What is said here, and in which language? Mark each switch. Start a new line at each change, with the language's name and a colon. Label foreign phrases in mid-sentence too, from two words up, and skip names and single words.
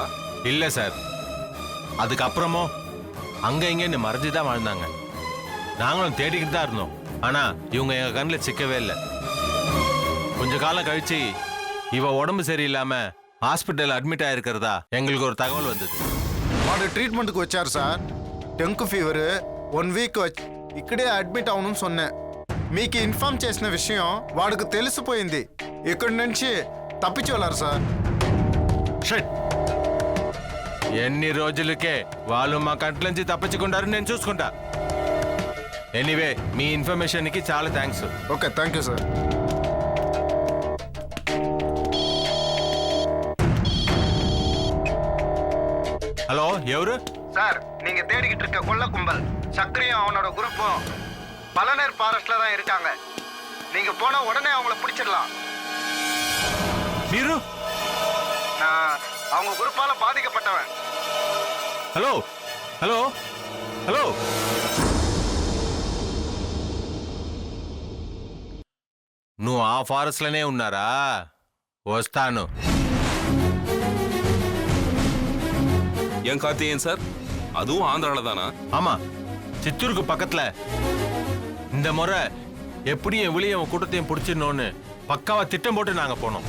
Tamil: இல்ல சார், அதுக்கப்புறமும் அங்க இங்கன்னு மறைஞ்சு தான் வாழ்ந்தாங்க. நாங்களும் தேடிக்கிட்டு தான் இருந்தோம். ஆனா இவங்க எங்க கண்ணில் சிக்கவே இல்லை. கொஞ்ச காலம் கழிச்சு இவ உடம்பு சரியில்லாம ஹாஸ்பிட்டல் அட்மிட் ஆயிருக்கிறதா எங்களுக்கு ஒரு தகவல் வந்தது.
Telugu: వాడు ట్రీట్మెంట్కి వచ్చారు సార్.
English: dengue fever
Telugu: 1 వీక్ ఇక్కడే అడ్మిట్ అవును సొన్నే. మీకు ఇన్ఫార్మ్ చేసిన విషయం వాడికి తెలిసిపోయింది. ఇక్కడి నుంచి తప్పించి వెళ్ళారు సార్. షట్. ఎన్ని రోజులకే వాళ్ళు మా కంట్ల నుంచి తప్పించుకుంటారు, నేను చూసుకుంటా. ఎనీవే, మీ ఇన్ఫర్మేషన్కి చాలా థ్యాంక్స్.
English: Okay, thank you sir.
Telugu: హలో, ఎవరు?
Tamil: சார், நீங்க தேடிக்கிட்டு இருக்க கொள்ள கும்பல் சக்கரையும் அவனோட குரூப்பும் பலநேர் ஃபாரஸ்ட்ல தான் இருக்காங்க. நீங்க போன உடனே அவங்கள பிடிச்சிடலாம்.
Telugu: మీరు?
Tamil: நான் அவங்க குரூப்பால பாதிக்கப்பட்டவன்.
Telugu: హలో హలో హలో. నువ్వు ఆ ఫారెస్ట్లోనే ఉన్నారా? వస్తాను.
Tamil: ஏன் கார்த்திகேயன் சார், அதுவும் ஆந்திரால தானா? ஆமா, சித்தூருக்கு பக்கத்துல. இந்த முறை எப்படியும் வெளியே கூட்டத்தையும் பிடிச்சிடணும்னு பக்காவா திட்டம் போட்டு நாங்க போனோம்.